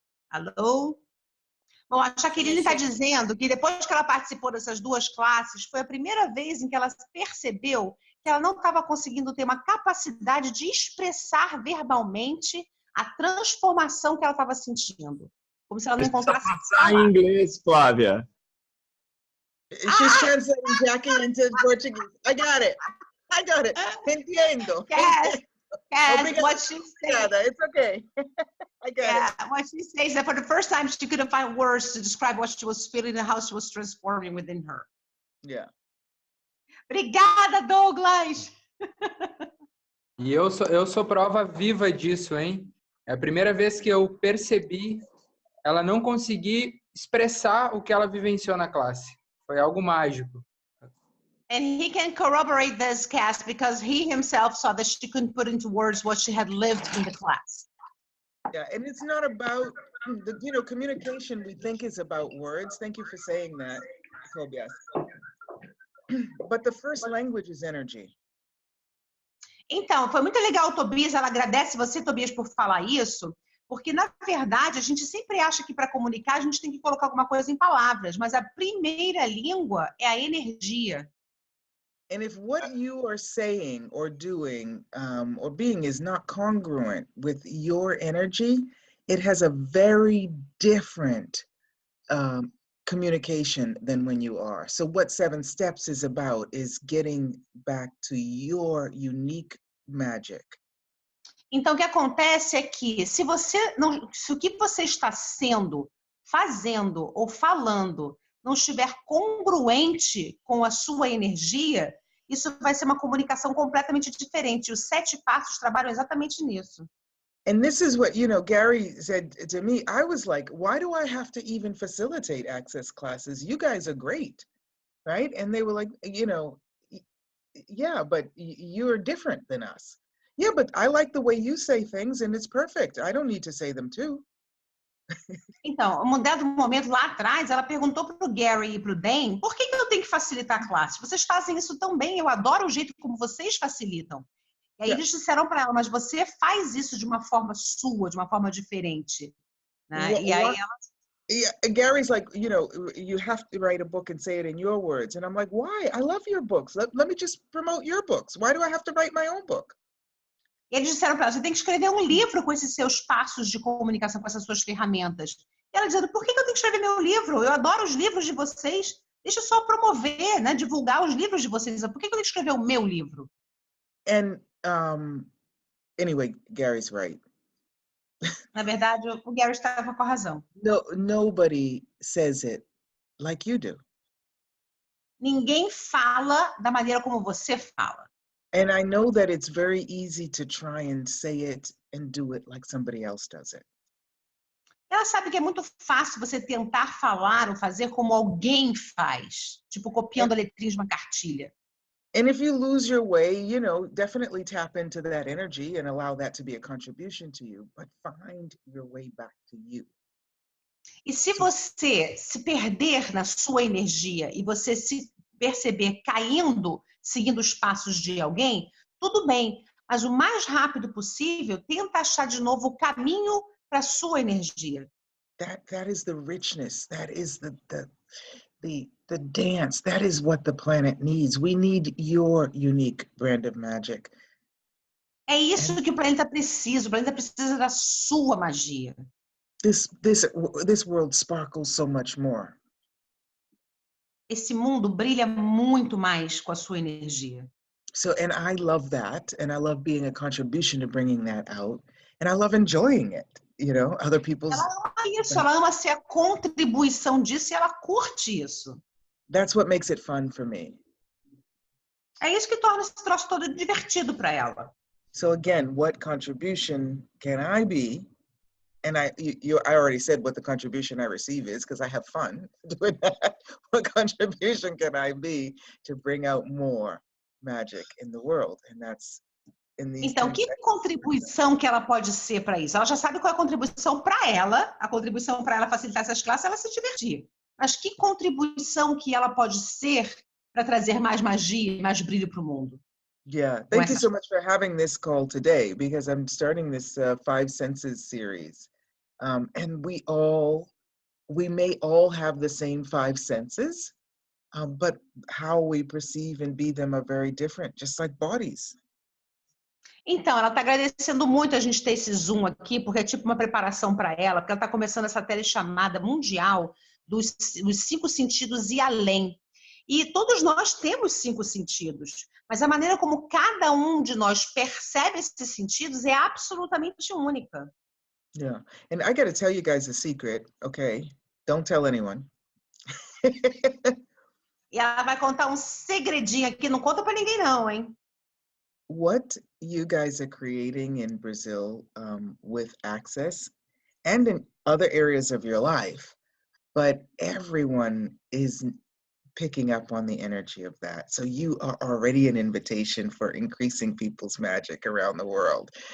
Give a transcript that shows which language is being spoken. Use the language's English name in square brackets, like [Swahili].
[Portuguese] Alô? Bom, a Jaqueline está dizendo que depois que ela participou dessas 2 classes, foi a primeira vez em que ela percebeu que ela não estava conseguindo ter uma capacidade de expressar verbalmente a transformação que ela estava sentindo. Como se ela não encontrasse... Em inglês, Flávia. [English] She's translating Jackie into Portuguese. I got it. [Spanish] Entiendo. [English] Yes. [Portuguese] Obrigada. [English] What she said. It's okay. I got it. What she says that for the first time she couldn't find words to describe what she was feeling and how she was transforming within her. Yeah. [Portuguese] Obrigada, Douglas! E eu sou prova viva disso, hein? É a primeira vez que eu percebi ela não conseguir expressar o que ela vivenciou na classe. Foi algo mágico. [English] And he can corroborate this, Cass, because he himself saw that she couldn't put into words what she had lived in the class. Yeah, and it's not about, communication we think is about words. Thank you for saying that, Tobias. But the first language is energy. [Portuguese] Então, foi muito legal, Tobias, ela agradece você, Tobias, por falar isso, porque, na verdade, a gente sempre acha que para comunicar a gente tem que colocar alguma coisa em palavras, mas a primeira língua é a energia. [English] And if what you are saying or doing or being is not congruent with your energy, it has a very different communication than when you are. So what 7 Steps is about is getting back to your unique magic. [Portuguese] Então, o que acontece é que se o que você está sendo, fazendo ou falando não estiver congruente com a sua energia, isso vai ser uma comunicação completamente diferente. Os 7 passos trabalham exatamente nisso. [English] And this is what, Gary said to me. I was like, why do I have to even facilitate access classes? You guys are great, right? And they were like, yeah, but you're different than us. Yeah, but I like the way you say things and it's perfect. I don't need to say them too. [Portuguese] Então, um dado momento lá atrás, ela perguntou para o Gary e para o Dan, por que eu tenho que facilitar a classe? Vocês fazem isso tão bem, eu adoro o jeito como vocês facilitam. E aí eles disseram para ela, mas você faz isso de uma forma sua, de uma forma diferente. Né? E aí ela... [English] Gary's like, you have to write a book and say it in your words. And I'm like, why? I love your books. Let me just promote your books. Why do I have to write my own book? [Portuguese] E eles disseram para ela, você tem que escrever um livro com esses seus passos de comunicação, com essas suas ferramentas. E ela dizendo, por que eu tenho que escrever meu livro? Eu adoro os livros de vocês. Deixa eu só promover, né, divulgar os livros de vocês. Por que eu tenho que escrever o meu livro? [English] And anyway, Gary's right. [Portuguese] Na verdade, o Gary estava com a razão. [English] Nobody says it like you do. [Portuguese] Ninguém fala da maneira como você fala. [English] And I know that it's very easy to try and say it and do it like somebody else does it. [Portuguese] Ela sabe que é muito fácil você tentar falar ou fazer como alguém faz, tipo copiando a letrinha de uma cartilha. [English] And if you lose your way, definitely tap into that energy and allow that to be a contribution to you, but find your way back to you. [Portuguese] E se você se perder na sua energia e você se perceber caindo, seguindo os passos de alguém, tudo bem, mas o mais rápido possível, tenta achar de novo o caminho para a sua energia. [English] That is the richness, that is the dance, that is what the planet needs. We need your unique brand of magic. [Portuguese] É isso que o planeta precisa da sua magia. [English] This world sparkles so much more. [Portuguese] Esse mundo brilha muito mais com a sua energia. [English] So, and I love that, and I love being a contribution to bringing that out, and I love enjoying it, other people's... [Portuguese] Ela ama isso, ela ama ser a contribuição disso e ela curte isso. [English] That's what makes it fun for me. [Portuguese] É isso que torna esse troço todo divertido para ela. [English] So again, what contribution can I be? And I already said what the contribution I receive is because I have fun doing that. What contribution can I be to bring out more magic in the world? And that's in these. [Portuguese] Então, que contribuição que ela pode ser para isso? Ela já sabe qual é a contribuição para ela. A contribuição para ela facilitar essas classes, ela se divertir. Mas que contribuição que ela pode ser para trazer mais magia, mais brilho para o mundo? [English] Yeah, thank you so much for having this call today because I'm starting this 5 Senses series. And we may all have the same 5 senses, but how we perceive and be them are very different, just like bodies. [Portuguese] Então, ela está agradecendo muito a gente ter esse Zoom aqui, porque é tipo uma preparação para ela, porque ela está começando essa telechamada mundial dos 5 sentidos e além. E todos nós temos 5 sentidos, mas a maneira como cada um de nós percebe esses sentidos é absolutamente única. [English] Yeah. And I got to tell you guys a secret, okay? Don't tell anyone. [Portuguese] E ela vai contar um segredinho aqui, não conta para ninguém não, hein? [English] What you guys are creating in Brazil with Access and in other areas of your life, but everyone is picking up on the energy of that. So you are already an invitation for increasing people's magic around the world.